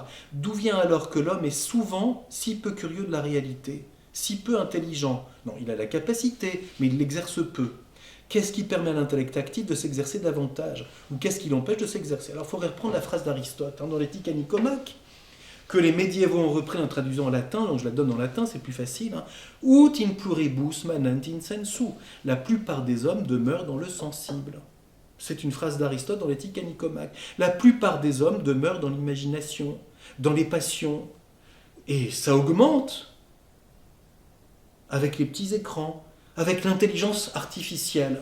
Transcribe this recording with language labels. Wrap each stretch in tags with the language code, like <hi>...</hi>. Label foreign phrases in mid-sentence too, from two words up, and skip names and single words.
<fr>D'où vient alors que l'homme est souvent si peu curieux de la réalité, si peu intelligent? Non, il a la capacité, mais il l'exerce peu. Qu'est-ce qui permet à l'intellect actif de s'exercer davantage? Ou qu'est-ce qui l'empêche de s'exercer? Alors il faudrait reprendre la phrase d'Aristote, dans l'Éthique à Nicomaque, que les médiévaux ont repris en traduisant en latin, donc je la donne en latin, c'est plus facile.</fr> <la>Ut in pluribus manent in sensu.</la> <fr>La plupart des hommes demeurent dans le sensible. C'est une phrase d'Aristote dans l'Éthique à Nicomaque. La plupart des hommes demeurent dans l'imagination, dans les passions. Et ça augmente avec les petits écrans, avec l'intelligence artificielle.</fr>